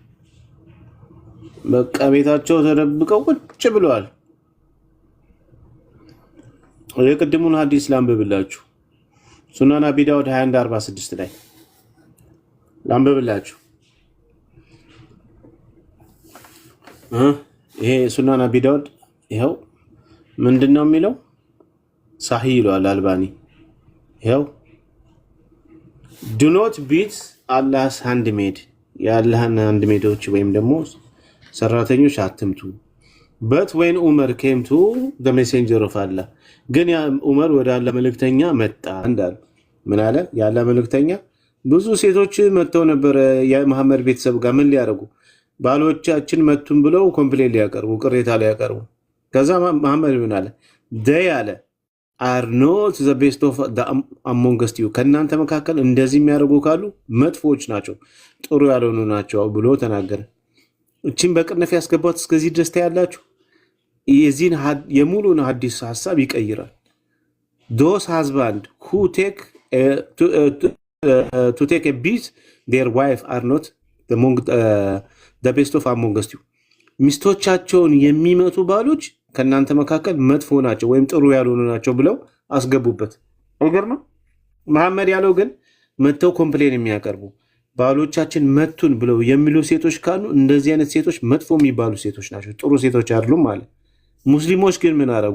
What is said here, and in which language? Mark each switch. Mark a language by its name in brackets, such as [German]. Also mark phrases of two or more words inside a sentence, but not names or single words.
[Amharic] በቃ ቤታቸው ተደብቀው ቁጭ ብለዋል። የቅድሙን ሐዲስ ላንብብላችሁ። ሱናን አቢ ዳውድ 21:46 ላይ ላንብብላችሁ። ይሄ ሱናን አቢ ዳውድ ይሄው ምንድነው የሚለው? ሳሂህ ይላል አልባኒ። ይሄው [English] do not beat Allah's handmaid [Amharic] የአላህን ሃንድሜዶች ወይም ደግሞ ሰራተኞች አትምቱ። [English] but when Umar came to the messenger of Allah [Amharic] ግን ዑመር ወደ አላህ መልእክተኛ መጣ እንዳለ ምን አለ? የአላህ መልእክተኛ ብዙ ሴቶች መጥተው ነበር የመሐመድ ቤተሰብ ጋር ምን ሊያደርጉ? ባሎቻችን መቱን ብለው ኮምፕሌን ሊያቀርቡ ቅሬታ ሊያቀርቡ። ከዛ መሐመድ ምን አለ? they አለ [English] are not the best of the amongst you [Amharic] ከናንተ መካከል እንደዚህ የሚያደርጉ ካሉ መጥፎች ናቸው ጥሩ ያልሆኑ ናቸው ብሎ ተናገረ። እቺን በቅንፍ ያስገባት እስከዚህ ድረስ ታያላችሁ። የዚህን የሙሉን ሐዲስ ሐሳብ ይቀይራል። [English] those husband who take to take a beat their wife are not the best of amongst you [Amharic] ሚስቶቻቸውን የሚመቱ ባሎች ከናንተ መካከል መጥፎ ናቸው ወይም ጥሩ ያልሆኑ ናቸው ብለው አስገቡበት። ነገር ነው መሐመድ ያለው ግን መተው ኮምፕሌን የሚያቀርቡ ባሎቻችን መቱን ብለው የሚሉ ሴቶች ካሉ እንደዚህ አይነት ሴቶች መጥፎ የሚባሉ ሴቶች ናቸው፣ ጥሩ ሴቶች አይደሉም ማለት። ሙስሊሞች ግን ምን አረጉ?